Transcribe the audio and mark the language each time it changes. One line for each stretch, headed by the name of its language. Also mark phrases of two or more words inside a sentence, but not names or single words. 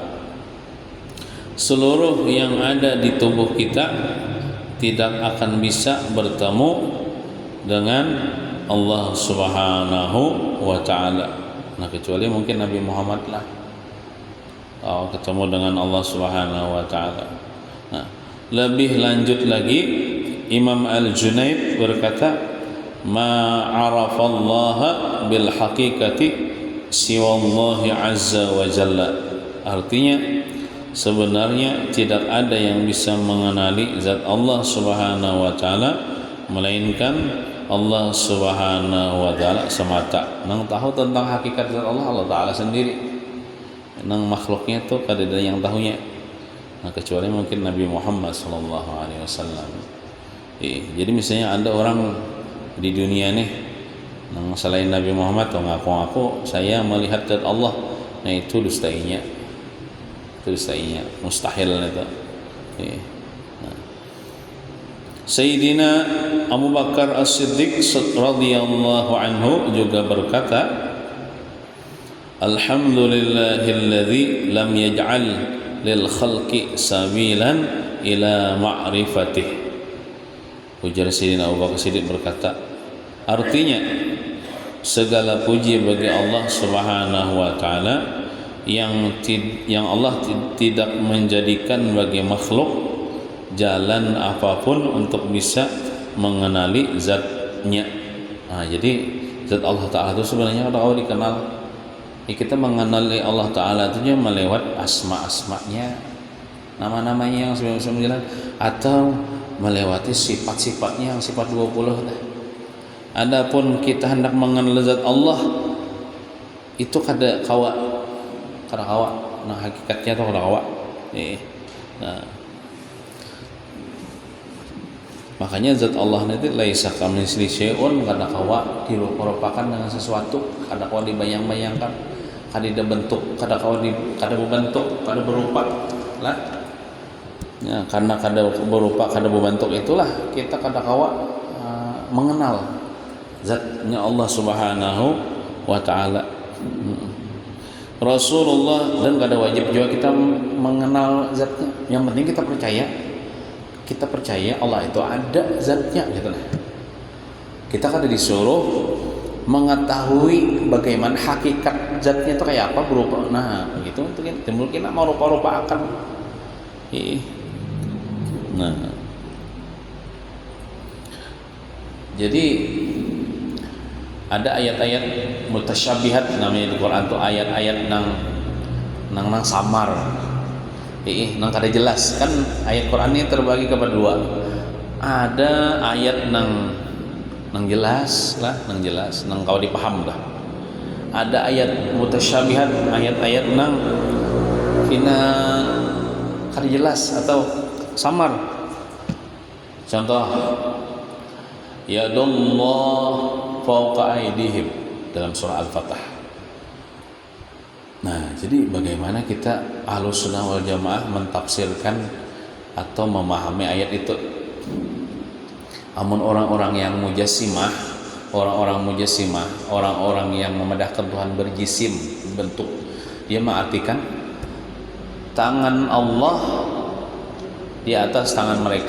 Indonesian: Seluruh yang ada di tubuh kita tidak akan bisa bertemu dengan Allah
Arabic: سبحانه وتعالى.
Indonesian: Nah, kecuali mungkin Nabi Muhammad lah ketemu dengan Allah
Arabic: سبحانه وتعالى.
Indonesian: Nah, lebih lanjut lagi Imam Al-Junaid berkata,
Arabic: "ما عرف الله بالحقيقة سوى الله عز وجل."
Indonesian: Artinya sebenarnya tidak ada yang bisa mengenali zat Allah
Arabic: سبحانه وتعالى
Indonesian: melainkan Allah
Arabic: سبحانه وتعالى
Indonesian: semata.
Banjar: Nang tahu tentang hakikat zat Allah, Allah taala sendiri. Nang makhluknya tuh kada ada yang tahunya. Nah, kecuali mungkin Nabi Muhammad
Arabic: صلى الله عليه وسلم.
Banjar: Jadi misalnya ada orang di dunia nih nang selain Nabi Muhammad tuh ngaku-ngaku saya melihat zat Allah. Nah, itu dustainya. Itu dustainya, mustahil itu.
Arabic: Sayyidina Abu Bakar As-Siddiq رضي الله عنه
Banjar: juga berkata,
Arabic: "الحمد لله الذي لم يجعل للخلق سبيلا إلى معرفته."
Banjar: Ujar Sayyidina Abu Bakar As-Siddiq berkata, artinya segala puji bagi Allah
Arabic: سبحانه وتعالى
Banjar: yang Allah tidak menjadikan bagi makhluk jalan apapun untuk bisa mengenali zatnya. Nah, jadi zat Allah Ta'ala itu sebenarnya kalau dikenal, kita mengenali Allah Ta'ala itu melewat asma-asmanya, nama-namanya yang sebelum-sebelum, atau melewati sifat-sifatnya yang sifat 20. Adapun kita hendak mengenal zat Allah itu kada kawa nah hakikatnya tuh kada kawa. Nah, makanya zat Allah nanti
Arabic: ليس كمثله شيء,
Banjar: kada kawa dirupa-rupakan dengan sesuatu, kada kawa dibayang-bayangkan, kada dibentuk, kada kawa kada berbentuk, kada berupa lah. Ya, karena kada berupa, kada berbentuk itulah kita kada kawa mengenal zatnya Allah
Arabic: سبحانه وتعالى.
Banjar: Rasulullah, dan kada wajib juga kita mengenal zatnya. Yang penting kita percaya Allah itu ada zatnya gitu nah. Kita kada disuruh mengetahui bagaimana hakikat zatnya itu kayak apa berupa. Nah, begitu itu kan timbul kita mau rupa-rupa akan. Nah, jadi ada ayat-ayat mutasyabihat namanya di Quran tuh, ayat-ayat nang samar. Nang kada jelas kan. Ayat Quran ini terbagi kepada dua. Ada ayat nang jelas lah, nang jelas, nang kau dipaham dah. Ada ayat mutasyabihat, ayat-ayat nang kina kada jelas atau samar. Contoh,
Arabic: يد الله فوق أيديهم
Banjar: dalam surah
Arabic: Al-Fatah.
Banjar: Nah, jadi bagaimana kita Ahlus Sunnah wal Jamaah mentafsirkan atau memahami ayat itu? Namun orang-orang yang mujassimah, orang-orang yang memedahkan Tuhan berjisim, bentuk, dia mengartikan tangan Allah di atas tangan mereka.